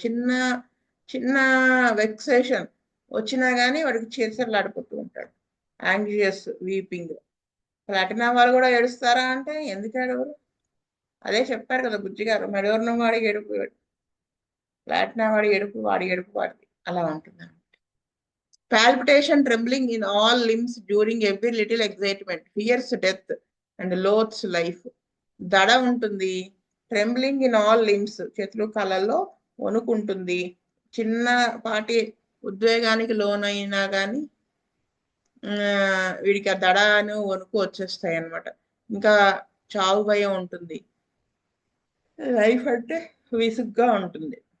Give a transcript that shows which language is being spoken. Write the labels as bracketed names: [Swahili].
[Telugu] చిన్న చిన్న వెక్సేషన్ వచ్చినా కానీ వాడికి చిరచిరలాడిపోతూ ఉంటాడు. [English] Anxious weeping. [Telugu] ప్లాటినా వాళ్ళు కూడా ఏడుస్తారా అంటే ఎందుకు ఏడవరు? అదే చెప్పారు కదా బుజ్జి గారు, మెడోర్నం వాడికి ఏడుపు, ప్లాటినా వాడి ఏడుపు వాడిది అలా ఉంటుంది. [English] Palpitation, trembling in all limbs during every little excitement, fears death and loathes life. [Telugu] దడ ఉంటుంది, [English] trembling in all limbs, [Telugu] చేతులు కాళ్ళల్లో వణుకుంటుంది, చిన్నపాటి ఉద్వేగానికి లోనైనా కానీ వీడికి ఆ దడను వణుకు వచ్చేస్తాయి అన్నమాట. ఇంకా చావు భయం ఉంటుంది, లైఫ్ అంటే విసుగ్గా ఉంటుంది.